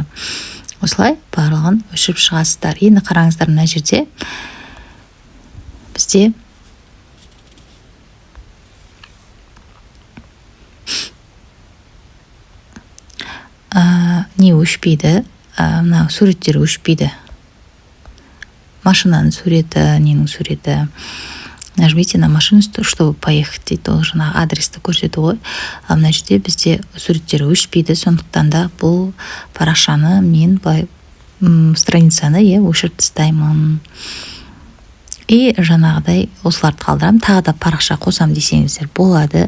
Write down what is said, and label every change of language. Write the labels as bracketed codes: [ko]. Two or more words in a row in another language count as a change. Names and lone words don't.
[kk] Осылай барлығын өшіріп шығасыздар. Енді қараңыздар, мына жерде бізде не өшпейді, мына суреттер өшпейді. Машинаның суреті, ненің суреті. [ru] Нажмите на машину, чтобы поехать дейді. [kk] Ол жаңа адресті көрсету ғой. Мына жерде бізде суреттер өшпейді, сондықтан да бұл парақшаны мен страницаны өшіріп тастаймын. И жаңағыдай осыларды қалдырам, тағы да парақша қосам десеңіздер болады.